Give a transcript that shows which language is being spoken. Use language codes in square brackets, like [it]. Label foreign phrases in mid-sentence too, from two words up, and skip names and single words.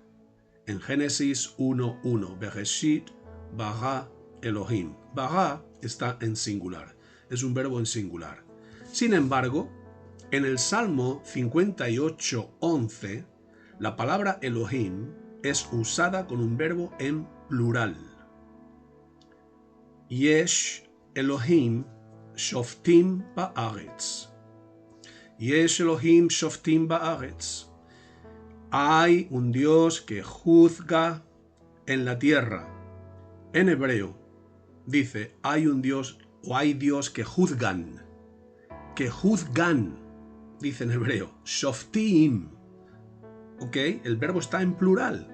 [es] En Génesis 1:1, [he] בראשית ברא אלהים. [es] Bara está en singular, es un verbo en singular. Sin embargo, en el Salmo 58:11, la palabra Elohim es usada con un verbo en plural. [he] יש אלהים שופטים בארץ. יש אלהים שופטים בארץ. [es] Hay un Dios que juzga en la tierra. En hebreo dice, hay un Dios o hay Dios que juzgan, dice en hebreo, shoftim. ¿Ok? El verbo está en plural.